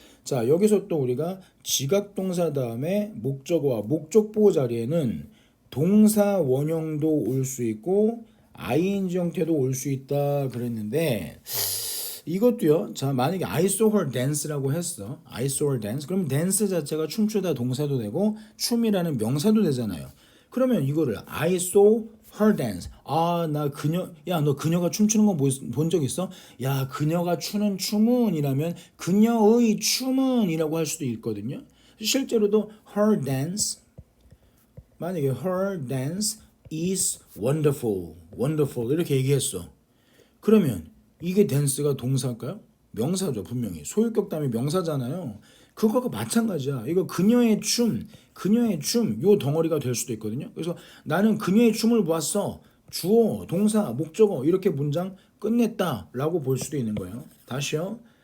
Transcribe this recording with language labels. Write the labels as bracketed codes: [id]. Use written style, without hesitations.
[ko] 자, 여기서 또 우리가 지각동사 다음에 목적어와 목적보호 자리에는 동사 원형도 올 수 있고 ing 형태도 올 수 있다 그랬는데 이것도요. 자, 만약에 [en] I saw her dance [ko] 라고 했어. [en] I saw her dance. [ko] 그럼 dance 자체가 춤추다 동사도 되고 춤이라는 명사도 되잖아요. 그러면 이거를 [en] I saw her dance. [ko] 아, 나 그녀, 야, 너 그녀가 춤추는 거 본 적 있어? 야, 그녀가 추는 춤은 이라면 그녀의 춤은 이라고 할 수도 있거든요. 실제로도 her dance, 만약에 [en] her dance is wonderful, wonderful [ko] 이렇게 얘기했어. 그러면 이게 댄스가 동사일까요? 명사죠, 분명히. 소유격 다음에 명사잖아요. 그거가 마찬가지야. 이거 그녀의 춤, 요 덩어리가 될 수도 있거든요. 그래서 나는 그녀의 춤을 보았어. 주어, 동사, 목적어 이렇게 문장 끝냈다라고 볼 수도 있는 거예요. 다시요.